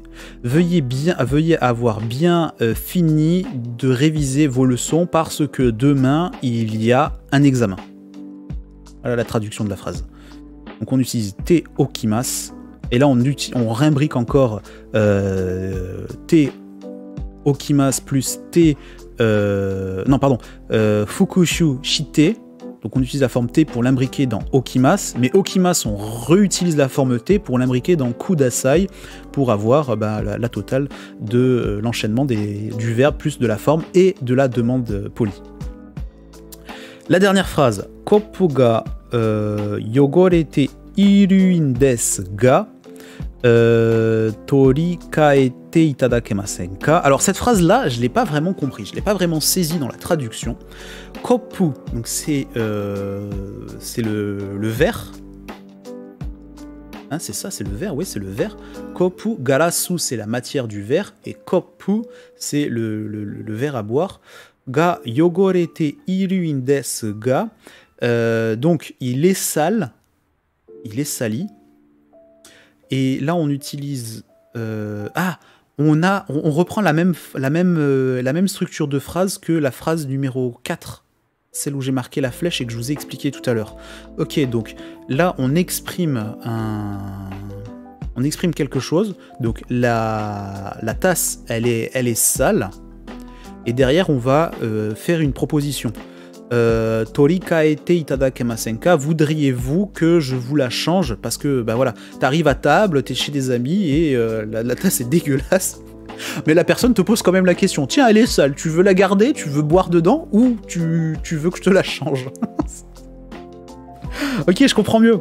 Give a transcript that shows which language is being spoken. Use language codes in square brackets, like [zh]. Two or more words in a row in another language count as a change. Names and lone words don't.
[fr] Veuillez avoir bien fini de réviser vos leçons parce que demain, il y a un examen. Voilà la traduction de la phrase. Donc on utilise [ja] te okimasu. [fr] Et là, on rimbrique encore [ja] te okimasu [fr] plus te... non, pardon. [ja] Fukushu shite. [fr] Donc on utilise la forme T pour l'imbriquer dans okimasu, mais okimasu on réutilise la forme T pour l'imbriquer dans kudasai pour avoir la totale de l'enchaînement du verbe plus de la forme et de la demande polie. La dernière phrase, [ja] Koppu ga yogorete iru n desu ga torikaete itadakemasen ka. [fr] Alors cette phrase là, je l'ai pas vraiment compris, je l'ai pas vraiment saisi dans la traduction. Koppu, donc c'est le verre. Hein, c'est ça, c'est le verre, oui, c'est le verre. [ja] Koppu, garasu, [fr] c'est la matière du verre, et koppu, c'est le verre à boire. [ja] Ga yogorete iru n desu ga, [fr] donc il est sale, il est sali. Et là, on utilise... on reprend la même structure de phrase que la phrase numéro 4, celle où j'ai marqué la flèche et que je vous ai expliqué tout à l'heure. Ok, donc là, on exprime quelque chose. Donc la tasse, elle est sale. Et derrière, on va faire une proposition. [ja] Torikaete itadakemasen ka, [fr] voudriez-vous que je vous la change? Parce que, voilà, t'arrives à table, t'es chez des amis et la tasse est dégueulasse. Mais la personne te pose quand même la question. Tiens, elle est sale, tu veux la garder? Tu veux boire dedans? Ou tu veux que je te la change? Ok, je comprends mieux.